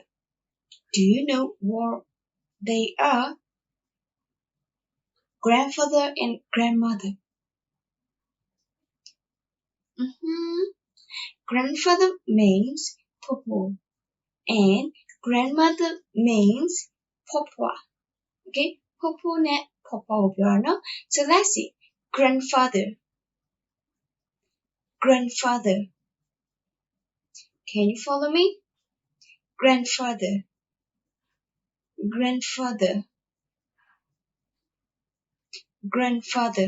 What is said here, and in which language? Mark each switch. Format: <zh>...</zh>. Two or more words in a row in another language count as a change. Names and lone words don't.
<en>Do you know what they are? Grandfather and grandmother. Grandfather means popo and grandmother means popwa.</en> <my>Okay, popoနဲ့papaကိုပြောတာနော်</my> <en>So let's see. Grandfather. Grandfather. Can you follow me? Grandfather. Grandfather. Grandfather.</en>